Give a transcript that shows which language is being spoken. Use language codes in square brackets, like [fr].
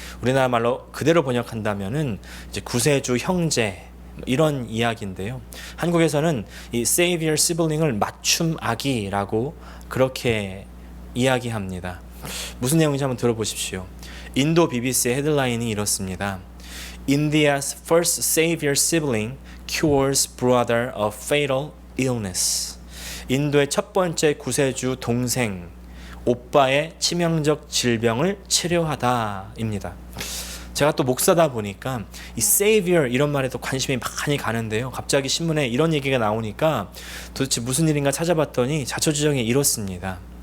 [ko] 우리나라 말로 그대로 번역한다면은 이제 구세주 형제 이런 이야기인데요. 한국에서는 이 Savior Sibling을 맞춤 아기라고 그렇게 이야기합니다. 무슨 내용인지 한번 들어보십시오. 인도 BBC의 헤드라인이 이렇습니다. [en] India's first Savior Sibling cures brother of fatal illness. [ko] 인도의 첫 번째 구세주 동생, 오빠의 치명적 질병을 치료하다입니다. 제가 또 목사다 보니까 이 Savior 이런 말에도 관심이 많이 가는데요. 갑자기 신문에 이런 얘기가 나오니까 도대체 무슨 일인가 찾아봤더니 자초지종이 이렇습니다.